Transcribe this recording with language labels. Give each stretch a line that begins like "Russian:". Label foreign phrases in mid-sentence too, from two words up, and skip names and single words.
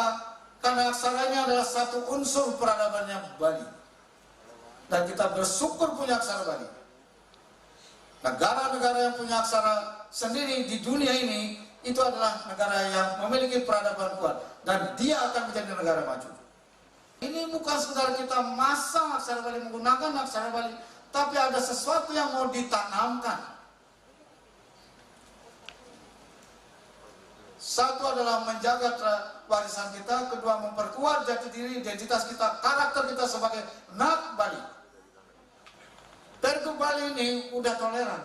Indonesian: Karena aksaranya adalah satu unsur peradabannya Bali. Dan kita bersyukur punya aksara Bali. Negara-negara yang punya aksara sendiri di dunia ini, itu adalah negara yang memiliki peradaban kuat. Dan dia akan menjadi negara maju. Ini bukan sekedar kita masang aksara Bali, menggunakan aksara Bali, tapi ada sesuatu yang mau ditanamkan. Satu adalah menjaga warisan kita, kedua memperkuat jati diri, identitas kita, karakter kita sebagai anak Bali. Pergub Bali ini udah toleran.